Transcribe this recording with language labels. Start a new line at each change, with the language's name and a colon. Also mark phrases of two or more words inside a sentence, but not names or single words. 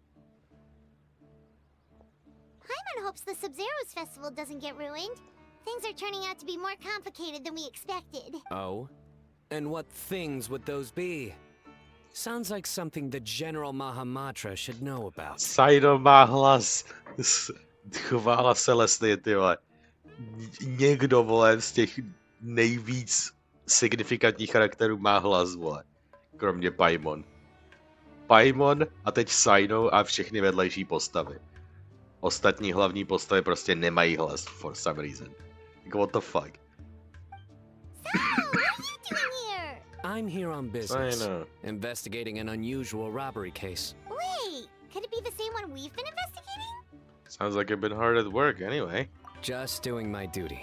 English: Paimon hopes the Sabzeruz Festival doesn't get ruined. Things are turning out to be more complicated than we expected. Oh? And what things would those be? Sounds like something the General Mahamatra should know about.
Czech: Saino má hlas. Chvála Celesty, ty vole. Někdo, vole, z těch nejvíc signifikantních charakterů má hlas, vole. Kromě Paimon. Paimon a teď Saino a všechny vedlejší postavy. Ostatní hlavní postavy prostě nemají hlas
English: for some reason. Like, what the fuck? So, what are you doing here? I'm here on business, Saino. investigating an unusual robbery case. Wait, could it be the same one we've been investigating? Sounds like I've been hard at work anyway. Just doing my duty.